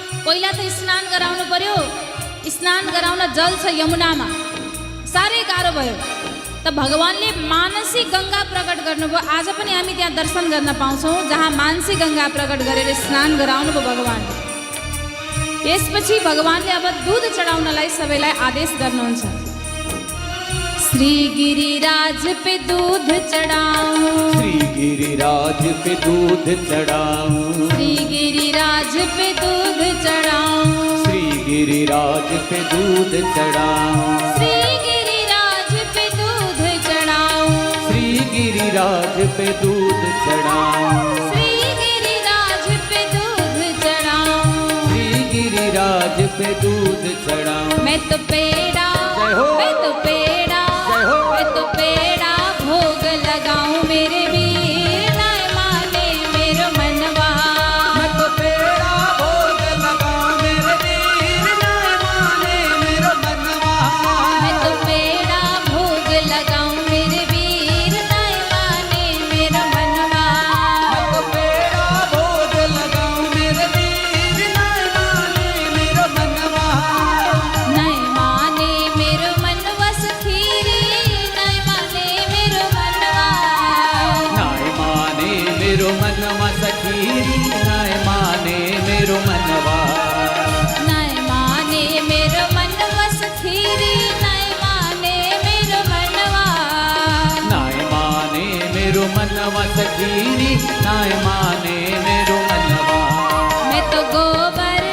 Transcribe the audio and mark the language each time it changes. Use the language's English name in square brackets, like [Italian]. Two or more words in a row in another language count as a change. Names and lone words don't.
[Nepali] पहिला त स्नान गराउनु पर्यो। स्नान गराउन जल छ यमुनामा, साह्रै गाह्रो भयो। त भगवानले मानसी गङ्गा प्रकट गर्नुभयो। आज पनि हामी त्यहाँ दर्शन गर्न पाउँछौँ, जहाँ मानसी गङ्गा प्रकट गरेर स्नान गराउनुभयो भगवानले। त्यसपछि भगवानले अब दुध चढाउनलाई सबैलाई आदेश गर्नुहुन्छ। [Braj] श्री गिरिराज पे दूध चढ़ाऊं, श्री गिरिराज पे दूध चढ़ाऊं, श्री गिरिराज पे दूध चढ़ाऊं, श्री गिरिराज पे दूध चढ़ाऊं, श्री गिरिराज पे दूध चढ़ाऊं, श्री गिरिराज पे दूध चढ़ाऊं, श्री गिरिराज पे दूध चढ़ाऊं, श्री गिरिराज पे दूध चढ़ाऊं। मैं तो पेड़ा, जय हो। मैं तो पेड़ा, जय हो। मैं तो पेड़ा भोग लगाऊं मेरे वीर नाय माने मेरो मनवा। मैं तो पेड़ा भोग लगाऊं मेरे वीर नाय माने मेरो मनवा। मैं तो पेड़ा भोग लगाऊं मेरे वीर नाय माने मेरो मनवा। मैं तो पेड़ा भोग लगाऊं मेरे वीर नाय माने मेरो मनवा। नाय माने मेरो मनवा सखीरी, नाय माने मेरो मनवा। नाय माने मेरो मनवा सखीरी, नाय माने मेरो मनवा। नाय माने मेरो मनवा सखीरी, नाय माने मेरो मनवा। नाय माने मेरो मनवा सखीरी, नाय माने मेरो मनवा। मैं तो गोबर